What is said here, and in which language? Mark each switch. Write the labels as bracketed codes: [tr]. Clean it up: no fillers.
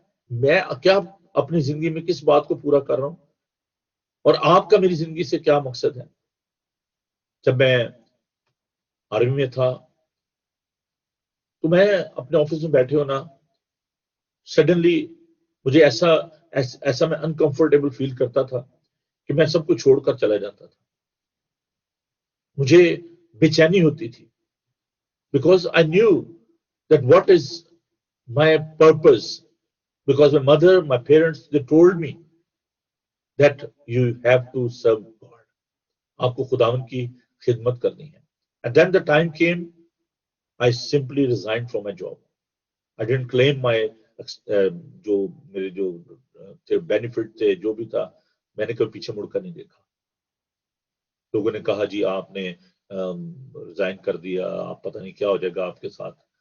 [ur] میں کیا اپنی زندگی میں کس بات کو پورا کر رہا ہوں، اور آپ کا میری زندگی سے کیا مقصد ہے؟ جب میں آرمی میں تھا تو میں اپنے آفس میں بیٹھے ہونا، سڈنلی مجھے ایسا میں انکمفرٹیبل فیل کرتا تھا کہ میں سب کو چھوڑ کر چلا جاتا تھا. مجھے بے چینی ہوتی تھی، [en] because I knew that what is my purpose, because my mother, my parents, they told me that you have to serve God. [ur] آپ کو خداوند کی خدمت کرنی ہے. [en] And then the time came, I simply resigned from my job. I didn't claim my [ur] جو میرے جو بینیفٹ تھے، جو بھی تھا، میں نے کبھی پیچھے مڑ کر نہیں دیکھا. لوگوں نے کہا جی آپ نے ریزائن کر دیا، آپ پتہ نہیں کیا ہو جائے گا آپ کے ساتھ.